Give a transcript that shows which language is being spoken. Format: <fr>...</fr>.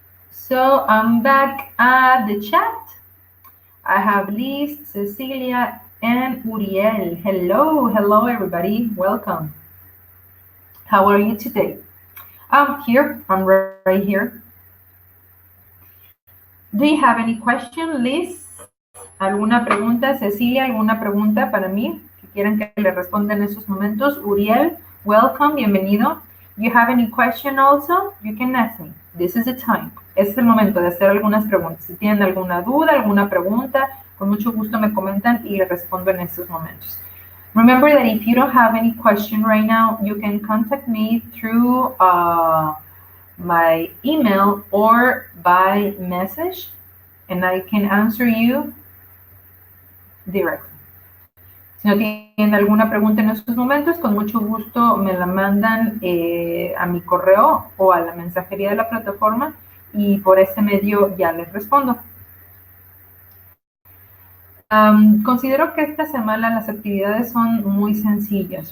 <en>So I'm back at the chat. I have Liz, Cecilia, and Uriel. Hello everybody, welcome. How are you today? I'm here, I'm right here. Do you have any question, Liz?</en> <es>¿Alguna pregunta? Cecilia, ¿alguna pregunta para mí que quieran que le responda en esos momentos?</es> <en>Uriel, welcome,</en> <es>bienvenido.</es> <en>You have any question also? You can ask me. This is the time.</en> <es>Este es el momento de hacer algunas preguntas. Si tienen alguna duda, alguna pregunta, con mucho gusto me comentan y le respondo en estos momentos.</es> <en>Remember that if you don't have any question right now, you can contact me through my email or by message, and I can answer you directly.</en> <es>Si no tienen alguna pregunta en estos momentos, con mucho gusto me la mandan a mi correo o a la mensajería de la plataforma y por ese medio ya les respondo. Considero que esta semana las actividades son muy sencillas.</es>